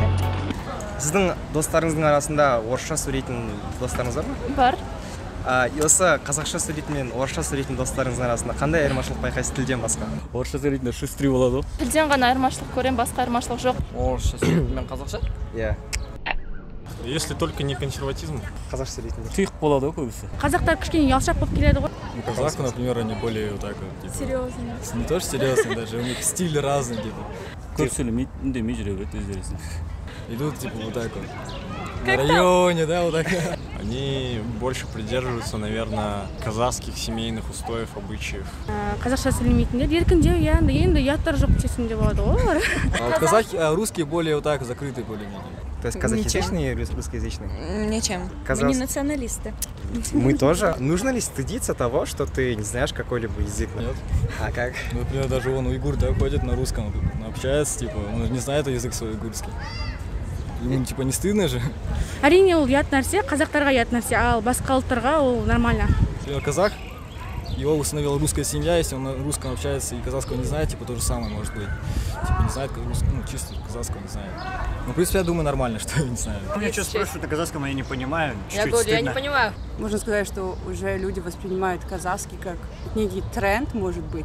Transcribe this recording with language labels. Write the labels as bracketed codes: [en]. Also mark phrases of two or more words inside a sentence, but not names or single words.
[kk] Сіздің достарыңыздың арасында орысша сөйлейтін достарыңыз бар ма? Бар. Осы қазақша сөйлейтін мен орысша сөйлейтін достарыңыздың арасында қандай айырмашылық байқайсыз тілден басқа? Орысша сөйлейтінде шустрый болады ғой. Тілден ғана айырмашылық көрем, басқа айырмашылық жоқ. Орысша сөйлейтін мен қазақша? Иә. [ru] Если только не консерватизм. [kk] Қазақша сөйлейтіндер. Тұйық болады ғой көбісі. Қазақтар кішкене ұялшақ болып келеді ғой. [ru] Казахи, например, они более вот так вот. Серьезно. Не то, что серьезно, даже у них стиль разный, типа. [kk] Көп сөйлемейді, үндемей жүре береді өздерісін. [ru] Идут, типа, вот так вот. На районе, да, вот так. Они больше придерживаются, наверное, казахских семейных устоев, обычаев. [kk] Қазақша сөйлемейтіндер еркіндеу, енді ұяттар жоқ десем де болады ғой. [ru] Казахи, русские более вот так закрытые более-менее. То есть казахоязычные и русскоязычные? Ничем. Мы не националисты. Мы тоже. Нужно ли стыдиться того, что ты не знаешь какой-либо язык? Нет. А как? Например, даже вон уйгур, да, ходит на русском, общается, типа, он не знает язык свой уйгурский. Ему, типа, не стыдно же? [kk] Әрине ол ұят нәрсе, қазақтарға ұят нәрсе, ал басқа ұлттарға ол нормально. [ru] Казах, его усыновила русская семья, если он на русском общается и казахского не знает, типа, то же самое может быть. Типа, не знает, чисто казахского не знает. Ну, в принципе, я думаю, нормально, что не знаю. Меня что спрашивают на казахском, я не понимаю. Я говорю, я не понимаю. Можно сказать, что уже люди воспринимают казахский как некий тренд, может быть.